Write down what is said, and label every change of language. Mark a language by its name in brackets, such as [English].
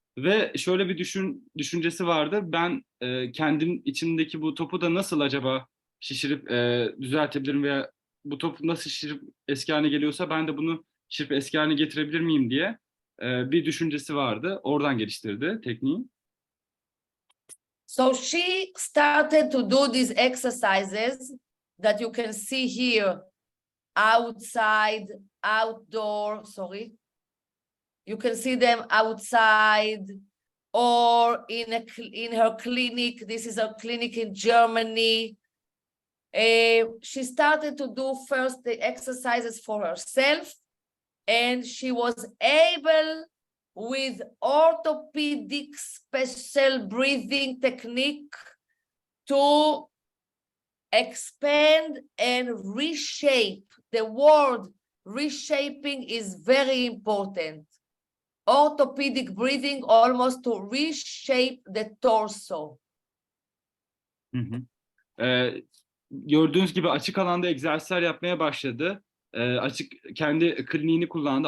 [Turkish] Ve şöyle bir düşüncesi vardı: ben kendim içindeki bu topu da nasıl acaba şişirip düzeltebilirim veya bu top nasıl şişirip eski haline geliyorsa ben de bunu şişirip eski haline getirebilir miyim diye bir düşüncesi vardı. Oradan geliştirdi tekniği. [English] So she started to do these exercises that you can see here, outside, outdoor, sorry. You can see them outside or in her clinic. This is her clinic in Germany. She started to do first the exercises for herself, and she was able, with orthopedic special breathing technique, to expand and reshape. The word reshaping is very important. Orthopedic breathing, almost to reshape the torso. [Turkish] Gördüğünüz gibi açık alanda egzersizler yapmaya başladı. Kendi kliniğini kullandı.